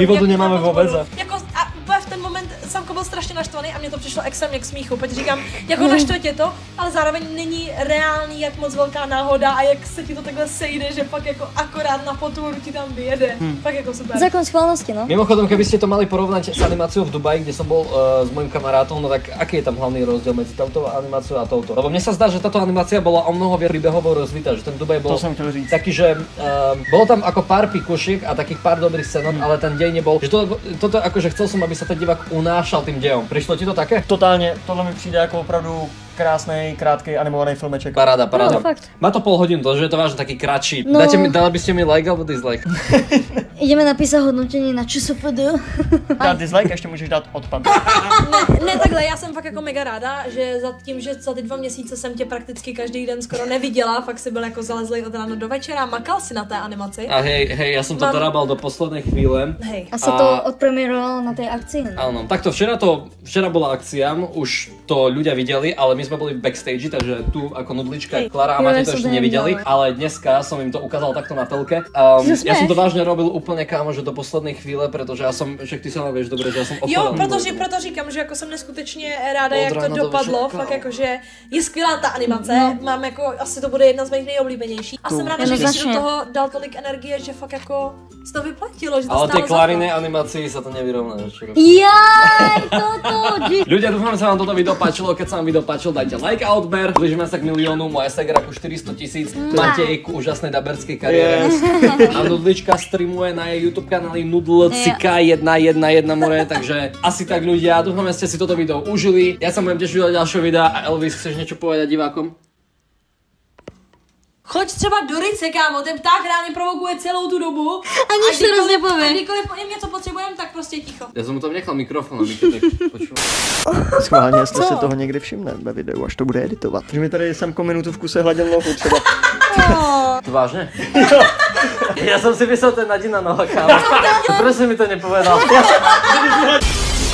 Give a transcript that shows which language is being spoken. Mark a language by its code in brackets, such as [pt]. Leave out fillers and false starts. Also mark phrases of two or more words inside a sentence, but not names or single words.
[cs] My vodu nemáme vůbec. Jako, a úplně v ten moment Samko byl strašně naštvaný a mě to přišlo extrémně k smíchu, protože říkám, jako naštve tě to, ale zároveň není reálný, jak moc velká náhoda a jak se ti to takhle sejde, že pak jako akorát na potvoru ti tam vyjede. Fakt jako super. Zákon schválnosti, no. [sk] Mimochodom, keby ste to mali porovnať s animáciou v Dubaji, kde som bol s mojím kamarátom, no tak aký je tam hlavný rozdiel medzi touto animáciou a touto? Lebo mne sa zdá, že táto animácia bola o mnoho viac príbehovo rozvitá, že ten Dubaj bol taký, že bolo tam ako pár pikušiek a takých pár dobrých scénok, ale ten dej nebol, že toto akože chcel som, aby sa ten divák unášal tým dejom. Prišlo ti to také? [cs] Totálně, tohle mi přijde jako opravdu krásný, krátký animovaný filmeček. Paráda. No, fakt. [sk] Má to pol hodinu, že je to vážne taký kratší. No. Dali by ste mi like alebo dislike? Ideme napísat hodnocení na ČSFD. [cs] Dát dislike, ještě můžeš dát odpad. Ne, takhle, já jsem fakt jako mega ráda, že za tím, že za ty 2 měsíce jsem tě prakticky každý den skoro neviděla, fakt si byl jako zalezlej od rána do večera, makal si na té animaci. [sk] A hej, ja som to dorábal do poslednej chvíle. Hej. A sa to odpremierovalo na tej akcii, no? Áno, takto včera bola akcia, už to ľudia videli, ale my sme boli v backstage, takže tu ako nudlička Klara a Matej to ešte nevideli, ale dneska som im to ukázal takto na telke. Ja som to vážne robil úplne kámo, že do poslednej chvíle, pretože ja som, však ty sama vieš dobre, že ja som [cs] Jo, proto říkám, že jako jsem neskutečně ráda, jak to dopadlo, fakt jako, že je skvělá ta animace, mám jako, asi to bude jedna z mých nejoblíbenějších. A jsem ráda, že jsi do toho dal tolik energie, že fakt jako se to vyplatilo, že to ale stálo [sk] tej Klarinej animácii sa to nevyrovná. Jaj, toto! Ľudia, dúfam, že sa vám toto video páčilo, keď sa vám video páčilo, dajte like a odber, blížime sa k miliónu, moja Segra ku 400 000, Matej ku úžasnej daberskej kariére. A Nudlička streamuje na jej YouTube kanáli Nudlcika111 more, takže asi tak ľudia, dúfam, že ste si toto video užili. Ja sa budem tešiť do ďalšieho videa a Elvis, chceš niečo povedať divákom? [cs] Choď třeba do Rice, kámo, ten pták reálně provokuje celou tu dobu. [sk] A nič teraz nepovie. [cs] A kdykoliv po něm něco potřebujeme, tak prostě ticho. [sk] Ja som mu tam nechal mikrofon, aby to tak počul. [cs] Schválně, jestli se toho někdy všimne ve videu, až to bude editovat. Že mi tady Samko minutu v kuse hladil nohu třeba. [sk] To vážne? Ja som si myslel, ten Nadina noha, kámo. Prečo mi to nepovedal?